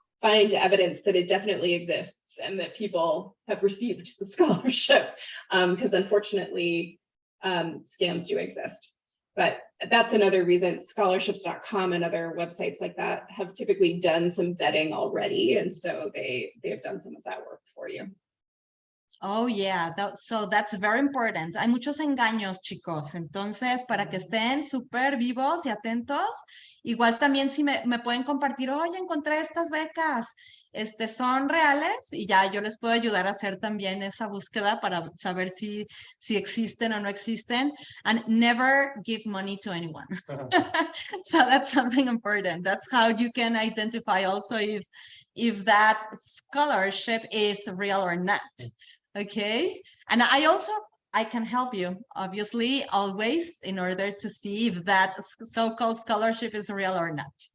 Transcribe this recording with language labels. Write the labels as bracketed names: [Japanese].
[English] find evidence that it definitely exists and that people have received the scholarship, because unfortunately, scams do exist. But that's another reason scholarships.com and other websites like that have typically done some vetting already. And so they have done some of that work for you. Oh, yeah. So that's very important. [Spanish] Hay muchos engaños, chicos. Entonces, para que estén súper vivos y atentos, igual también si me pueden compartir, oye, encontré estas becas, son reales y ya yo les puedo ayudar a hacer también esa búsqueda para saber si existen o no existen. [English] And never give money to anyone. So that's something important. That's how you can identify also if that scholarship is real or not. Okay, and I can help you, obviously, always, in order to see if that so-called scholarship is real or not.